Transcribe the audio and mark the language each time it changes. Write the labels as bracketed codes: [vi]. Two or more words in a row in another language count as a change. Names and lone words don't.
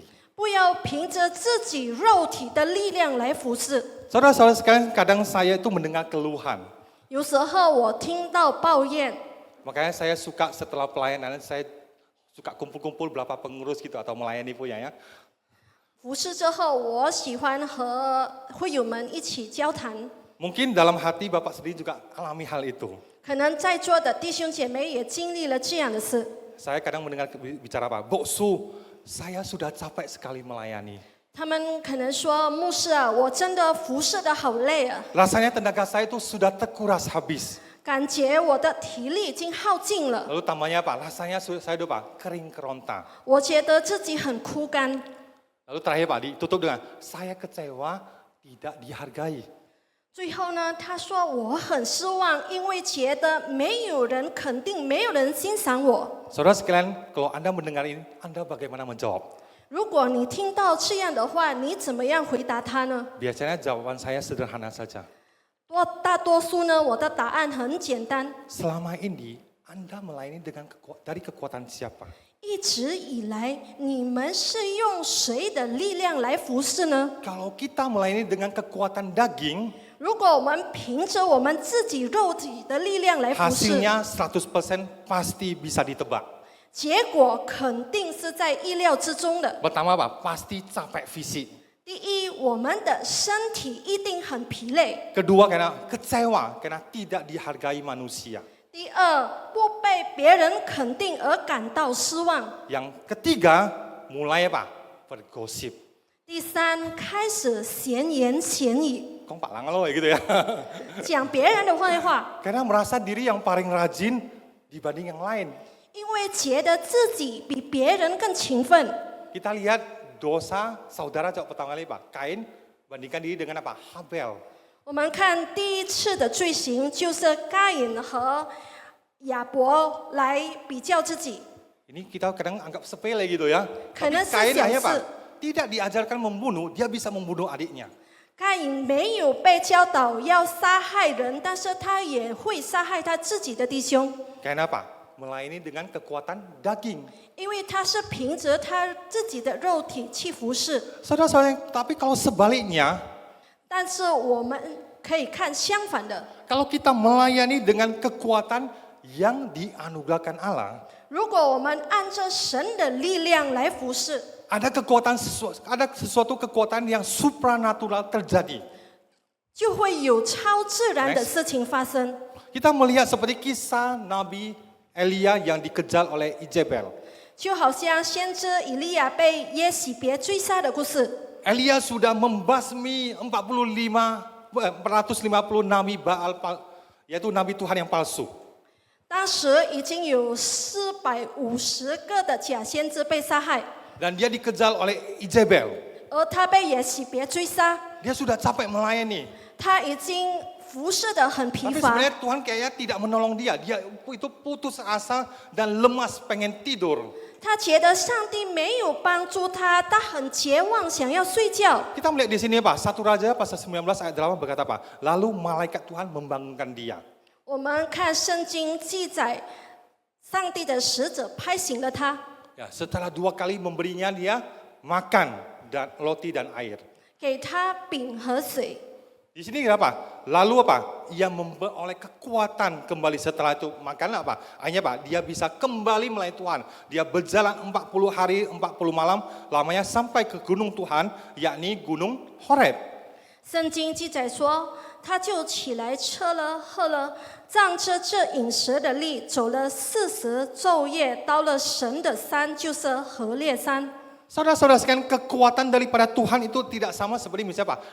[zh] 不要凭着自己肉体的力量来服侍。 [id] Saudara-saudara sekalian, kadang saya itu mendengar keluhan. [zh] 有时候我听到抱怨， [id] Makanya saya suka setelah pelayanan, saya suka kumpul-kumpul beberapa pengurus gitu atau melayani punya ya. [zh] 服侍之后，我喜欢和会友们一起交谈。 [id] Mungkin dalam hati Bapak sendiri juga alami hal itu. [zh] 可能在座的弟兄姐妹也经历了这样的事。 [id] Saya kadang mendengar bicara apa? Boksu, saya sudah capek sekali melayani. [zh] 他们可能说：“牧师啊，我真的服侍的好累啊， [id] Rasanya tenaga saya itu sudah terkuras habis. [zh] 感觉我的体力已经耗尽了， [id] Lalu tambahnya apa? Rasanya saya udah apa? Kering keronta. [zh] 我觉得自己很枯干。” [id] Lalu terakhir Pak, ditutup dengan saya kecewa tidak dihargai. [zh] 最后呢，他说我很失望，因为觉得没有人肯定，没有人欣赏我。 [id] Saudara sekalian, kalau Anda mendengar ini, Anda bagaimana menjawab? [zh] 如果你听到这样的话，你怎么样回答他呢？ [id] Biasanya jawaban saya sederhana saja. [zh] 大多数呢，我的答案很简单。 [id] Selama ini Anda melayani dari kekuatan siapa? [zh] 一直以来，你们是用谁的力量来服侍呢？ [id] Kalau kita melayani dengan kekuatan daging, [zh] 如果我们凭着我们自己肉体的力量来服侍， [id] hasilnya 100% pasti bisa ditebak. [zh] 结果肯定是在意料之中的。 [id] Pertama apa? Pasti capek fisik. [zh] 第一，我们的身体一定很疲累； [id] Kedua karena kecewa, karena tidak dihargai manusia. [zh] 第二，不被别人肯定而感到失望； [id] Yang ketiga, mulai apa? Bergosip. [zh] 第三，开始闲言闲语， [id] Kok Pak Langan lo gitu ya? [zh] 讲别人的坏话， [id] Karena merasa diri yang paling rajin dibanding yang lain. [zh] 因为觉得自己比别人更勤奋。 [id] Kita lihat dosa saudara jawab pertama kali Pak. Kain bandingkan diri dengan apa? Habel. [zh] 我们看第一次的罪行，就是该隐和亚伯来比较自己。 [id] Ini kita kadang anggap sepele gitu ya. Tapi Karena Kain sesiang akhirnya Pak, se- tidak diajarkan membunuh, dia bisa membunuh adiknya. [zh] 该隐没有被教导要杀害人，但是他也会杀害他自己的弟兄， [id] Karena apa? Melayani dengan kekuatan daging. [zh] 因为他是凭着他自己的肉体去服侍。 [id] Saudara-saudara, tapi kalau sebaliknya, [zh] 但是我们可以看相反的， [id] kalau kita melayani dengan kekuatan yang dianugerahkan Allah, [zh] 如果我们按照神的力量来服侍， [id] ada sesuatu kekuatan yang supranatural terjadi. [zh] 就会有超自然的事情发生。 [id] Kita melihat seperti kisah Nabi Elia yang dikejar oleh Izebel. [zh] 就好像先知以利亚被耶洗别追杀的故事， [id] Elia sudah membasmi 450 nabi Baal, yaitu nabi Tuhan yang palsu. [zh] 当时已经有450个的假先知被杀害， [id] Dan dia dikejar oleh Izebel. [zh] 而他被耶洗别追杀， [id] Dia sudah capek melayani. [zh] 他已经服侍得很疲 [id] Tapi [zh] 乏。 [id] sebenarnya Tuhan kayaknya tidak menolong dia. Dia itu putus asa dan lemas pengen tidur. [zh] 他觉得上帝没有帮助他，他很绝望，想要睡觉。 [id] Kita melihat di sini Pak, 1 Raja pasal 19 ayat 8 berkata apa? Lalu malaikat Tuhan membangunkan dia. [zh] 我们看圣经记载，上帝的使者拍醒了他， [id] Ya, setelah 2 kali memberinya dia makan dan roti dan air. [zh] 给他饼和水。 [id] Di Di sini apa? Lalu apa? Ia memperoleh kekuatan kembali setelah itu. Makanya apa? Hanya apa? Dia bisa kembali melayani Tuhan. Dia berjalan 40 hari, 40 malam, lamanya sampai ke gunung Tuhan, yakni gunung Horeb. [zh] 圣经记载说，他就起来吃了喝了，仗着这饮食的力，走了40昼夜，到了神的山，就是何烈山。 [id] Saudara-saudara sekalian, kekuatan daripada Tuhan itu tidak sama seperti misalnya apa?